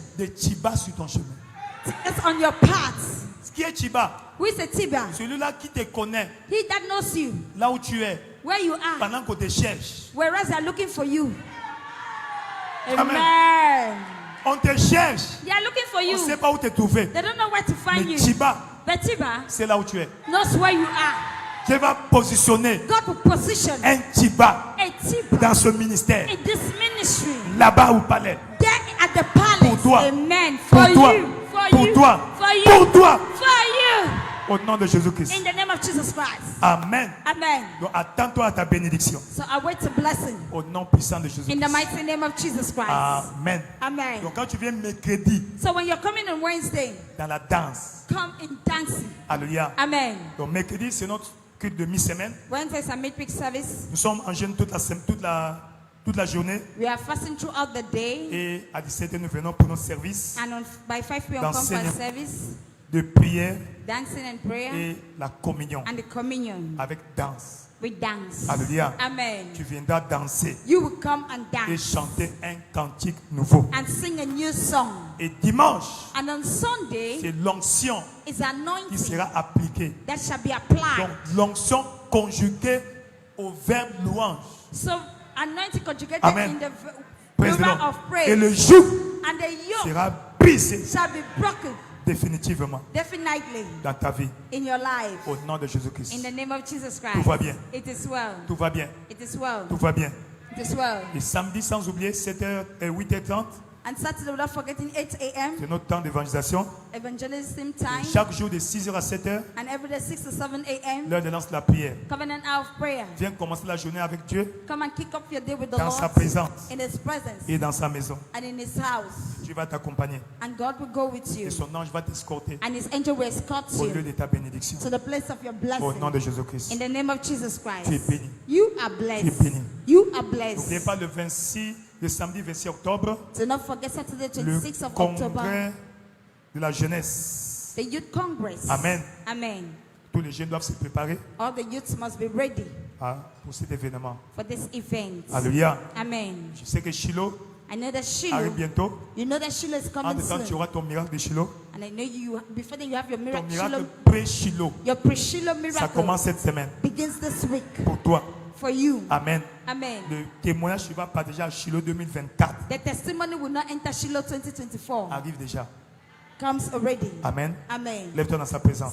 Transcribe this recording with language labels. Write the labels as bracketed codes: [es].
[fr] des tibas sur ton chemin. [en] It's on your path. [fr] Ce qui est Tiba. [en] Who is a Tiba? [fr] Celui-là qui te connaît. [en] He that knows you. [fr] Là où tu es. [en] Where you are. [fr] Pendant qu'on te cherche. [en] Whereas they're looking for you. [fr] Amen. On te cherche. [en] They are looking for you. [fr] On ne sait pas où te trouver. [en] They don't know where to find you. [fr] Tiba. [en] But Tiba. [fr] C'est là où tu es. [en] Knows where you are. [fr] Dieu va positionner [en] God will position [fr] un Tiba [en] a Tiba [fr] dans ce ministère. [en] in this ministry. [fr] Là-bas au palais. [en] There at the palace. [fr] Pour toi. Amen. Pour [en] For [fr] toi. [en] you. For [fr] Pour [en] you. [fr] toi. [en] For you. [fr] Pour toi. [en] For you. [fr] Au nom de Jésus-Christ. [en] In the name of Jesus Christ. Amen. Amen. [fr] Donc attends-toi à ta bénédiction. [en] So I wait a blessing. [fr] Au nom puissant de Jésus-Christ. [en] In the mighty name of Jesus Christ. Amen. Amen. [fr] Donc quand tu viens mercredi. [en] So when you're coming on Wednesday. [fr] Dans la danse. [en] Come in dancing. Alléluia. Amen. [fr] Donc mercredi c'est notre culte de mi-semaine. [en] Wednesday is a midweek service. [fr] Nous sommes en jeûne toute la journée. [en] We are fasting throughout the day. [fr] Et à 17h nous venons pour notre service. [en] And by 5 p.m. come for a service. [fr] De prière. [en] Dancing and prayer. [fr] Et la communion. [en] And the communion. [fr] Avec danse. [en] With dance. Alléluia. Amen. [fr] Tu viendras danser. [en] You will come and dance. [fr] Et chanter un cantique nouveau. [en] And sing a new song. [fr] Et dimanche. [en] And on Sunday. [fr] C'est l'onction. [en] Is anointing. [fr] Qui sera appliquée. [en] That shall be applied. [fr] Donc l'onction conjuguée au verbe louange. [en] So anointing conjugated Amen. in the plural of praise. [fr] Et le joug [en] and the yoke [fr] sera brisé. [en] Shall be broken. [fr] Définitivement. [en] Definitely. [fr] Dans ta vie. [en] In your life. [fr] Au nom de Jésus-Christ. [en] In the name of Jesus Christ. [fr] Tout va bien. [en] It is well. [fr] Tout va bien. [en] It is well. [fr] Tout va bien. [en] It is well. [fr] Et samedi, sans oublier, 7h et 8h30. [en] And Saturday, without forgetting 8 a.m. [fr] C'est notre temps d'évangélisation. [en] Evangelism time. [fr] Et chaque jour de 6h à 7h. [en] And every day 6 to 7 a.m. [fr] L'heure de lance de la prière. [en] Covenant hour of prayer. [fr] Viens commencer la journée avec Dieu. [en] Come and kick off your day with the [fr] dans [en] Lord. [fr] sa présence. [en] In His presence. [fr] Et dans sa maison. [en] And in His house. [fr] Dieu va t'accompagner. [en] And God will go with you. [fr] Et son ange va t'escorter. [en] And His angel will escort you. [fr] Au lieu de ta bénédiction. [en] To the place of your blessing. [fr] Au nom de Jésus-Christ. [en] In the name of Jesus Christ. [fr] Tu es béni. [en] You are blessed. [fr] Tu es béni. [en] You are blessed. [fr] N'oubliez pas le samedi 26 octobre. [en] Do not forget Saturday 26 of October. October. [fr] De la jeunesse. [en] The youth congress. Amen. Amen. [fr] Tous les jeunes doivent se préparer. [en] All the youths must be ready. [fr] Pour cet événement. [en] For this event. Alléluia. Amen. [fr] Je sais que Shiloh. [en] I know that Shiloh. [fr] Arrive bientôt. [en] You know that Shiloh is coming soon. [fr] Tu auras ton miracle de Shiloh. [en] And I know you before then you have your miracle. [fr] Ton miracle pré-Shiloh. [en] Your pre-Shiloh miracle. [fr] Ça commence cette semaine. [en] Begins this week. [fr] Pour toi. [en] For you. Amen. Amen. [fr] Le témoignage qui va partager à Shiloh 2024. [en] The testimony will not enter Shiloh 2024. [fr] Arrive déjà. [en] Comes already. Amen. Amen. [fr] Lève-toi dans sa présence.